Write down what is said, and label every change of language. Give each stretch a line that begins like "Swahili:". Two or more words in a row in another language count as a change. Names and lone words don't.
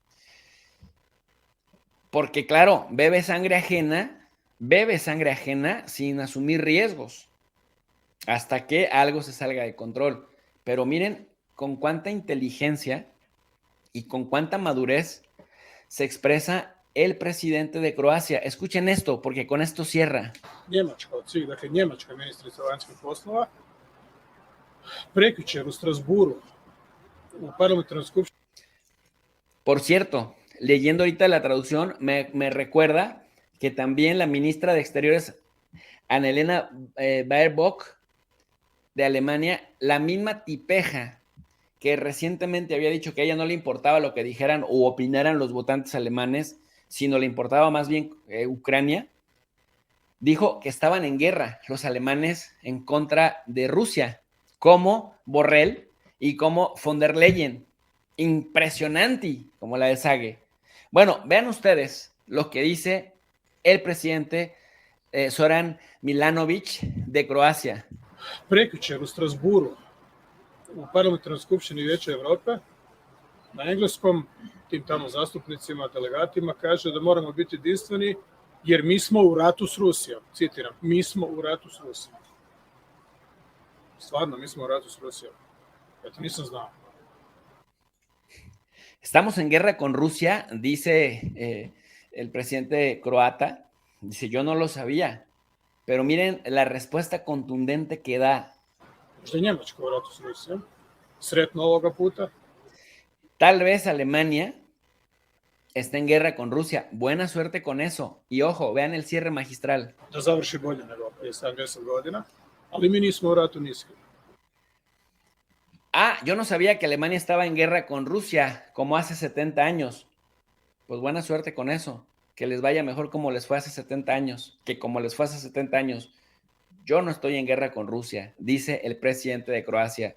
Spanish: Porque, claro, bebe sangre ajena sin asumir riesgos hasta que algo se salga de control. Pero miren con cuánta inteligencia y con cuánta madurez se expresa el presidente de Croacia. Escuchen esto, porque con esto cierra.
Croatian: Njemačka od svih, dakle njemačka ministrica vanjskih poslova, prekjučer u Strasburu, u parlamentarnoj skupštini.
Spanish: Por cierto, leyendo ahorita la traducción, me recuerda que también la ministra de Exteriores, Annalena Baerbock, de Alemania, la misma tipeja que recientemente había dicho que a ella no le importaba lo que dijeran o opinaran los votantes alemanes, sino le importaba más bien Ucrania, dijo que estaban en guerra los alemanes en contra de Rusia, como Borrell y como von der Leyen. Impresionante, como la de Sage. Bueno, vean ustedes lo que dice el presidente Zoran Milanović de Croacia.
Croatian: Prekjučer u Strasburu, u parlamentarnoj skupštini Vijeća Evrope, na engleskom, tim tamo zastupnicima, delegatima, kaže da moramo biti jedinstveni jer mi smo u ratu s Rusijom. Citiram, mi smo u ratu s Rusijom. Stvarno, mi smo u ratu s Rusijom. Ja to nisam znao.
Spanish: Estamos en guerra con Rusia, dice el presidente croata. Dice, yo no lo sabía. Pero miren la respuesta contundente que da.
Croatian: Možda je Njemačka u ratu s Rusijom. Sretno ovoga puta.
Spanish: Tal vez Alemania está en guerra con Rusia. Buena suerte con eso. Y ojo, vean el cierre magistral.
Croatian: Da završi bolje nego prije 70 godina, ali mi nismo u ratu ni s kim.
Spanish: Ah, yo no sabía que Alemania estaba en guerra con Rusia como hace 70 años. Pues buena suerte con eso. Que les vaya mejor como les fue hace 70 años, que como les fue hace 70 años. Yo no estoy en guerra con Rusia, dice el presidente de Croacia.